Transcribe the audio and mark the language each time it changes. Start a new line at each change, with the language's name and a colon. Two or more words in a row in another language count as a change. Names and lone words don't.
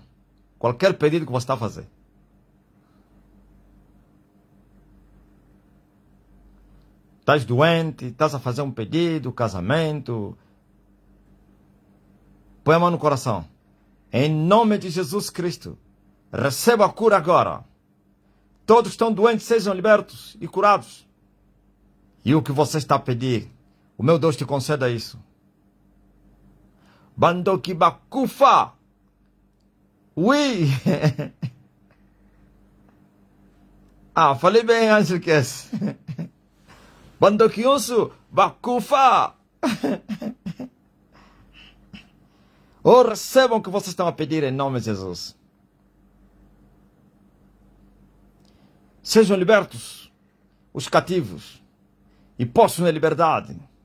Portuguese: Qualquer pedido que você está a fazer. Estás doente, estás a fazer um pedido, casamento. Põe a mão no coração. Em nome de Jesus Cristo, receba a cura agora. Todos que estão doentes sejam libertos e curados. E o que você está a pedir, o meu Deus te conceda isso.
Lingala: Bandoki Bakufa. Oui.
Portuguese: Ah, falei bem antes que esse.
Lingala: Bandoki Onsu Bakufa.
Portuguese: Oh, recebam o que vocês estão a pedir em nome de Jesus. Sejam libertos os cativos e possam a liberdade.